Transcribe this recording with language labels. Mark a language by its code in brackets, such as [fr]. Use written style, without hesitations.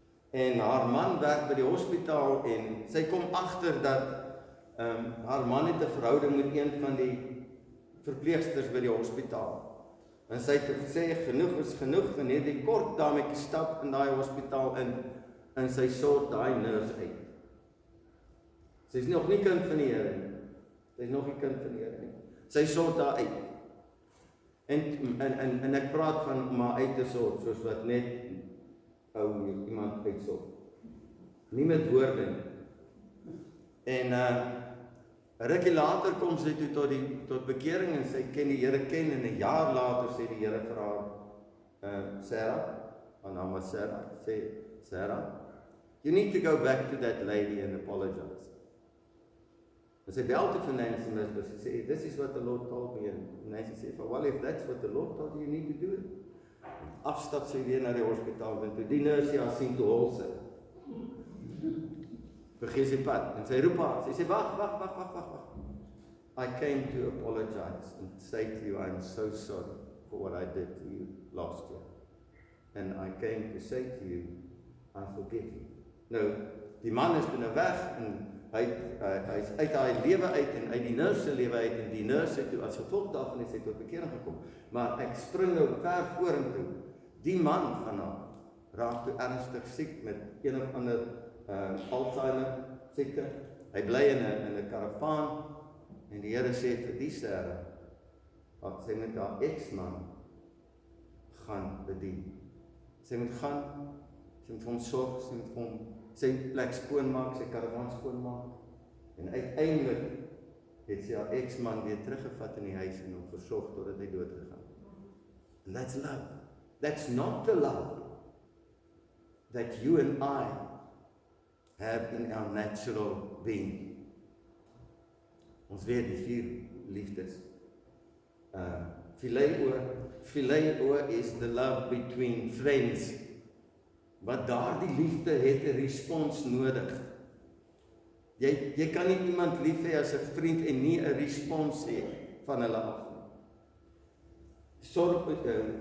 [af] En haar man werk by die hospitaal en sy kom agter dat haar man het 'n verhouding met een van die verpleegsters by die hospitaal. En sy het gesê, genoeg is genoeg, en hierdie kort dametjie stap in daai hospitaal in, en sy sort daai nurse uit. Sy is nog nie kind van die Here nie. Sy is nog nie kind van die Here nie. Sy sort daar uit. En ek praat van om haar uit te sort, soos wat net ou iemand uitsorg. Nie met woorde nie. En 'n rukkie later kom sy toe tot bekering en sy ken die Here ken en 'n jaar later sê die Here vir haar, Sarah, haar naam was Sarah, sê Sarah, [en] you need to go back to that lady and apologize. [af] En sy bel toe vir Nancy Misbah, sy sê, [en] this is what the Lord told me, [af] en Nancy sê, [en] well, if that's what the Lord told you, you need to do it. [af] Afstap sy weer na die hospitaal, en toe die nurse haar sien toe hol sy. Vergeet sy pad, en sy roep haar, sy sê, wag. [en] I came to apologize and say to you, I'm so sorry for what I did to you last year. And I came to say to you, I forgive you. [af] Nou, die man is binne weg, en hy is uit haar lewe uit, en uit die nurse se lewe uit, en die nurse het toe, as gevolg daarvan het sy tot bekering gekom. Maar ek spring nou ver vorentoe. Die man van haar raak toe ernstig siek met een of ander Alzheimer siekte. Hy bly in 'n karavaan, en die Here sê vir die Sarah, wat sy met haar ex-man gaan bedien. Sy moet gaan, sy moet vir hom sorg, sy moet vir hom sy plek skoonmaak, sy karavaan skoonmaak, en uiteindelik het sy haar ex-man weer teruggevat in die huis en hom versorg totdat hy dood gegaan. [en] And that's love. That's not the love that you and I have in our natural being. [af] Ons weet die 4 liefdes. [en] Phileo is the love between friends. [af] Wat daardie liefde het 'n respons nodig. Jy kan nie iemand lief hê as 'n vriend en nie 'n respons hê van hulle af nie. Sorge.